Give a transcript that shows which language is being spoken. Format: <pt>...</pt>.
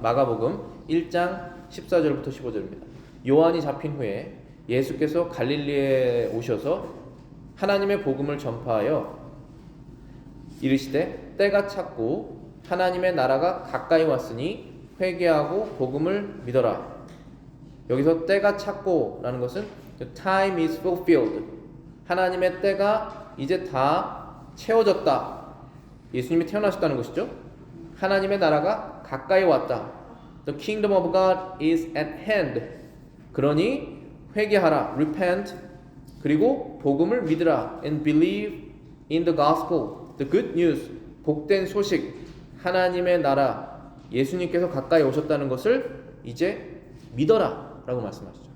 <ko>마가복음 1장 14절부터 15절입니다. 요한이 잡힌 후에 예수께서 갈릴리에 오셔서 하나님의 복음을 전파하여 이르시되 때가 찼고 하나님의 나라가 가까이 왔으니 회개하고 복음을 믿어라. 여기서 때가 찼고 라는 것은</ko> <en>the time is fulfilled,</en> <ko>하나님의 때가 이제 다 채워졌다. 예수님이 태어나셨다는 것이죠. 하나님의 나라가 가까이 왔다.</ko> <en>The kingdom of God is at hand.</en> <ko>그러니 회개하라, repent, 그리고 복음을 믿으라,</ko> <en>and believe in the gospel, the good news,</en> <ko>복된 소식, 하나님의 나라, 예수님께서 가까이 오셨다는 것을 이제 믿어라 라고 말씀하시죠.</ko>